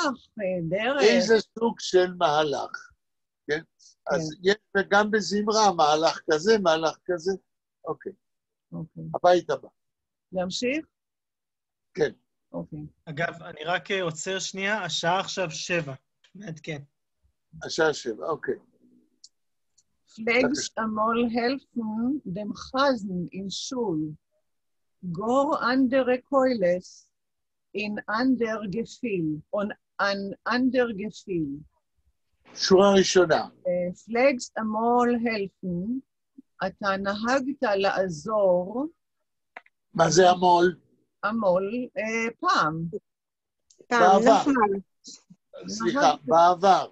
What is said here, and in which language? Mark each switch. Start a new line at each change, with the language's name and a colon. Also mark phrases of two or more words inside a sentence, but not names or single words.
Hebrew: איזה סוג של מהלך, כן? אז יש גם בזמרה מהלך כזה, מהלך כזה. אוקיי. הבית הבא. להמשיך? כן. אוקיי. אגב, אני רק עוצר שנייה, השעה עכשיו 7. מעדכן. השעה 7, אוקיי.
Yiddish: פֿלעגט אַמאָל העלפֿן דעם חזן אין שול. גאָר אַנדערע קולות אין אַנדער געפֿיל. און אַן אַנדער געפֿיל.
Hebrew: שורה ראשונה.
Yiddish: פֿלעגט אַמאָל העלפֿן.
Hebrew: אתה נהגת לעזור. מה זה המול? המול, פעם. בעבר. סליחה, בעבר.